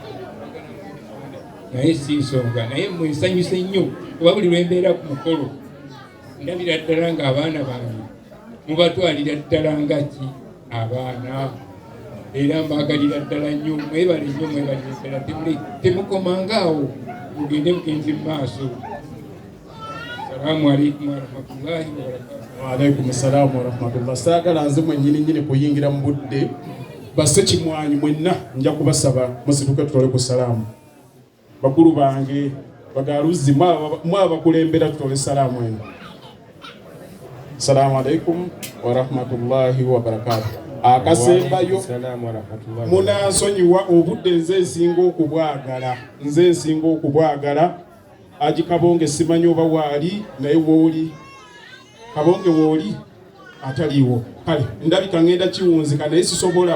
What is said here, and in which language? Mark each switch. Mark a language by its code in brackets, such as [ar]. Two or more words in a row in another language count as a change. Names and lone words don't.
[lg] naye si nsonga naye mmwe nsanyuse nnyo kuba buli lwembeera ku mukolo ndabira ddala nga abaana bange mubatwalira ddala nga ki abaana era mbagalira ddala nnyo mwebale nnyo mwebale ddala temukomangaawo mugende mugenzi mu maaso. [ar] السلام عليكم ورحمة الله وبركاته. وعليكم السلام ورحمة الله. [lg] Saagala nze mwennyini kuyingira mu budde ba Ssekimwanyi mwenna nja kubasaba musituke tutole ku salaamu. Bakulu bange bagaluzi mwabakulembera tutole salaamu eno. [ar] السلام عليكم ورحمة الله وبركاته. [lg] Akasembayo munansonyiwa obudde nze nsinga okubwagala Haji Kabonge simanyi oba waali naye wooli Kabonge wooli ataliiwo kale ndabika ngenda kiwunzika naye sisobola